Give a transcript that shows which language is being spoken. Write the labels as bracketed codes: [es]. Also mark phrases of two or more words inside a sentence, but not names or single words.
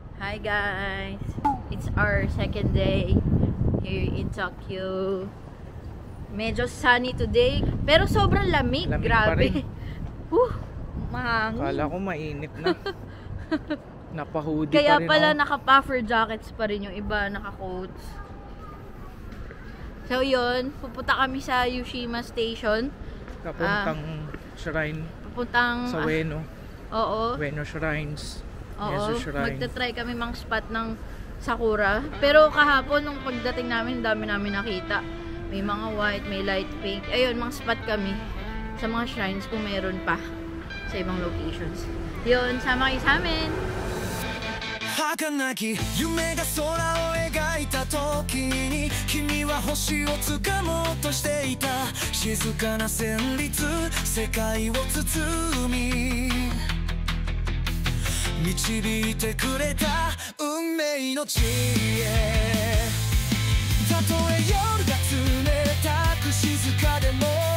[en] Hi guys! It's our second day here in Tokyo. [tl] Medyo [en] sunny today, [tl] pero sobrang lamig. Lamig grabe. Mahangin. Kala ko mainit na. Napa-hoodie Kaya pa rin pala ako. naka- [en] puffer jackets [tl] pa rin yung iba, naka-coats. So yun, pupunta kami sa Yushima Station. Kapuntang shrine Pupuntang sa Ueno. Oo. Ueno Shrines. Oo, Jesus Shrine. magta-try kami mang spot ng sakura. Pero kahapon nung pagdating namin, dami namin nakita. May mga white, may [en] light pink. [tl] Ayun, mga spot kami sa mga shrines kung meron pa sa ibang locations. Yun, sama kayo sa amin. [ja] 儚き夢が空を描いた時に君は星を掴もうとしていた静かな旋律世界を包み導いてくれた運命の地へたとえ夜が冷たく静かでも